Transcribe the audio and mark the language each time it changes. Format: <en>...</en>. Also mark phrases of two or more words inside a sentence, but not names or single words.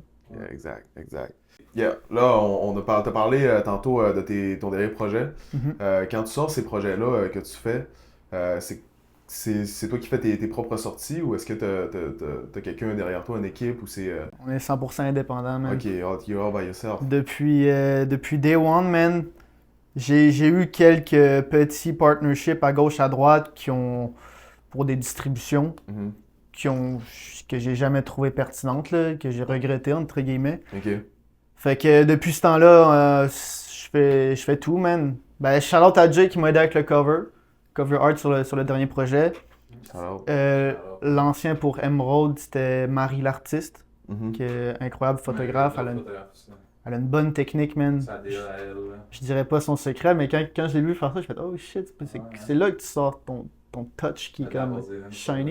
<en>Yeah, exact. Yeah.</en> <fr>Là, t'as parlé tantôt de ton dernier projet. Mhm. Quand tu sors ces projets-là que tu fais, c'est toi qui fais tes propres sorties ou est-ce que t'as quelqu'un derrière toi, une équipe ou c'est. On est 100% indépendant, man.</fr> <en>Ok, you're all by yourself.</en> <fr>Depuis</fr> <en>Day One,</en> <fr>man, j'ai eu quelques petits partnerships à gauche, à droite pour des distributions Mhm. que j'ai jamais trouvé pertinentes, là, que j'ai regretté, entre guillemets. Ok. Fait que depuis ce temps-là, je fais tout, man. Ben,</fr> <en>shout out</en> <fr>à Jay qui m'a aidé avec le</fr> <en>cover art</en> <fr>sur le dernier projet. Alors. L'ancien pour Emerald, c'était Marie l'artiste, Mhm. qui est incroyable photographe. Ouais, Elle a une bonne technique, man. Ça déjà à elle, là. Je dirais pas son secret, mais quand j'ai vu faire ça, je fais</fr> <en>oh shit,</en> <fr>c'est là que tu sors ton touch qui est comme shiny.</fr>